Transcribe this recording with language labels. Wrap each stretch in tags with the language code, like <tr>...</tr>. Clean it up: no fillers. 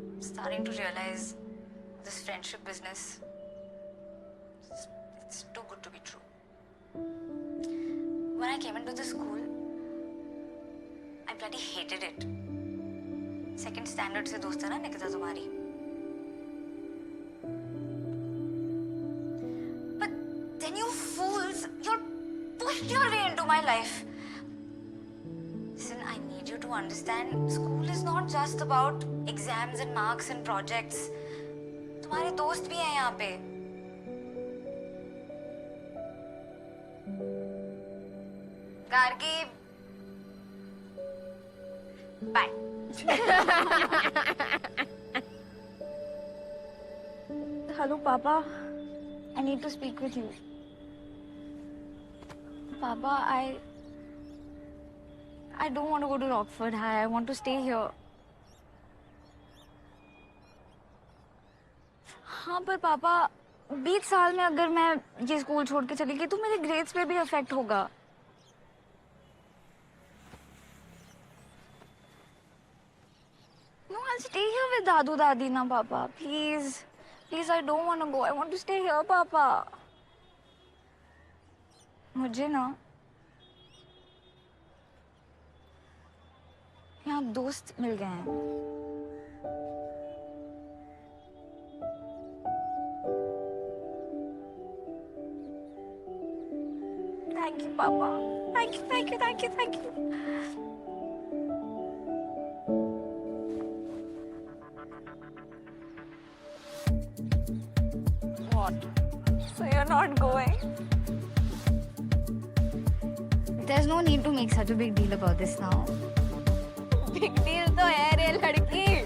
<en>Starting to realize this friendship business, it's too good to be true. When I came into the school, I bloody hated it.</en> <hi>Second standard से दोस्त है ना निकिता तुम्हारी.</hi> <en>But then you fools, you pushed your way into my life. Listen, I need you to understand, school is not just about exams and marks and projects.</en> <hi>तुम्हारे दोस्त भी हैं यहाँ पे. Gargi, bye.</hi> <en>Hello, Papa. I need to speak with you. Papa, I don't want to go to Rockford High. I want to stay here.</en> <hi>हाँ, पर पापा 20 साल में अगर मैं ये स्कूल छोड़ के चली गई तो मेरे ग्रेड्स पे भी इफेक्ट होगा.</hi> <en>No, I'll stay here with Dadu Dadi na, Papa. Please. Please, I don't want to go. I want to stay here, Papa.</en> <hi>मुझे ना यहाँ दोस्त मिल गए हैं.</hi> <en>Thank you, Papa. Thank you. What? So you're not going? There's no need to make such a big deal about this now.</en> <hi>Big deal तो है रे लड़की.</hi>